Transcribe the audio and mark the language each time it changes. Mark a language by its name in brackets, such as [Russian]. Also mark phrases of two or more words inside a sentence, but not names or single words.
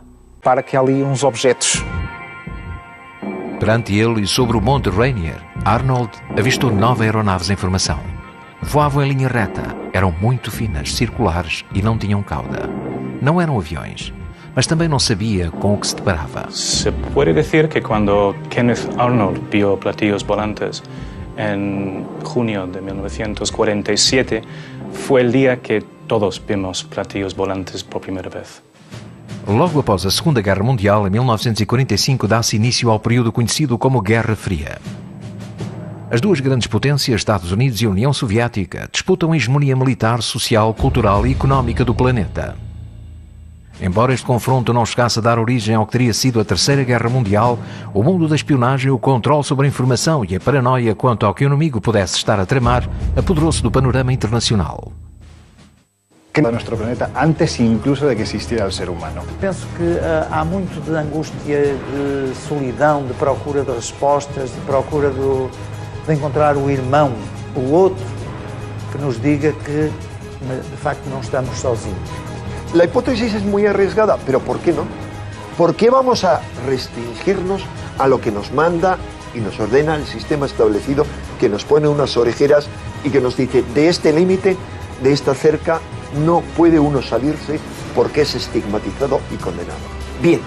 [Portuguese] Para que há ali uns objetos. Perante ele e sobre o Monte Rainier, Arnold avistou 9 aeronaves em formação. Voavam em linha reta, eram muito finas, circulares e não tinham cauda. Não eram aviões, mas também não sabia com o que se deparava. [Spanish] Se puede decir que cuando Kenneth Arnold vio platillos volantes en junio de 1947, fue el día que todos vimos platillos volantes por primera vez. [Portuguese] Logo após a Segunda Guerra Mundial, em 1945, dá-se início ao período conhecido como Guerra Fria. As duas grandes potências, Estados Unidos e União Soviética, disputam a hegemonia militar, social, cultural e económica do planeta. Embora este confronto não chegasse a dar origem ao que teria sido a Terceira Guerra Mundial, o mundo da espionagem, o controle sobre a informação e a paranoia quanto ao que o inimigo pudesse estar a tramar apoderou-se do panorama internacional. [Spanish] A nuestro planeta antes incluso de que existiera el ser humano. [Portuguese] Penso que há muito de angústia, de solidão, de procura de respostas, de procura de encontrar o irmão, o outro, que nos diga que de facto [Spanish] no estamos [Portuguese] sozinhos. [Spanish] La hipótesis es muy arriesgada, pero ¿por qué no? ¿Por qué vamos a restringirnos a lo que nos manda y nos ordena el sistema establecido, que nos pone unas orejeras y que nos dice, de este límite, de esta cerca, no puede uno salirse porque es estigmatizado y condenado?